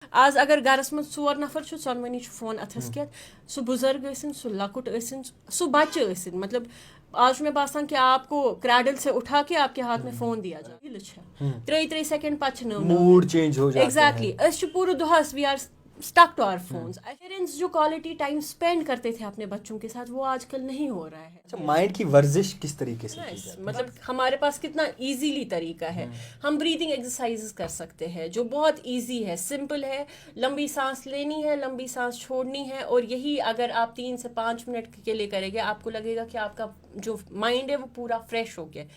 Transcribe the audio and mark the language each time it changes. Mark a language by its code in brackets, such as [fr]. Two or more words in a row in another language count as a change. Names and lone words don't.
[ks] آز اگر گرس من 4 نفر چھُ ژۄنوٕنی چھُ فون اَتھس کٮ۪تھ سُہ بُزرگ ٲسِن سُہ لۄکُٹ ٲسِن سُہ بچہ ٲسِن مطلب آج چھُ مےٚ باسان [ur] کہ آپ کو کریڈل سے اٹھا کے آپ کے ہاتھ میں فون دیا جائے [ks] ریلہٕ چھےٚ 3 سیکنڈ پتہٕ چھِ نٔو [en] mood change [ur] ہو جاتا ہے. [en] Exactly [ks] أسۍ چھِ پوٗرٕ دۄہس [en] we are stuck to our فونس. [ur] پیرنٹس جو [en] quality time spend [ur] کرتے تھے اپنے بچوں کے ساتھ وہ آج کل نہیں ہو رہا ہے. اچھا مائنڈ کی ورزش کس طریقے سے کی جاتی ہے؟ مطلب ہمارے پاس کتنا ایزیلی طریقہ ہے. ہم [en] breathing exercise [ur] کر سکتے ہیں جو بہت ایزی ہے, سمپل ہے. لمبی سانس لینی ہے, لمبی سانس چھوڑنی ہے, اور یہی اگر آپ 3 سے 5 منٹ کے لیے کریں گے آپ کو لگے گا کہ آپ کا جو مائنڈ ہے وہ پورا فریش ہو گیا.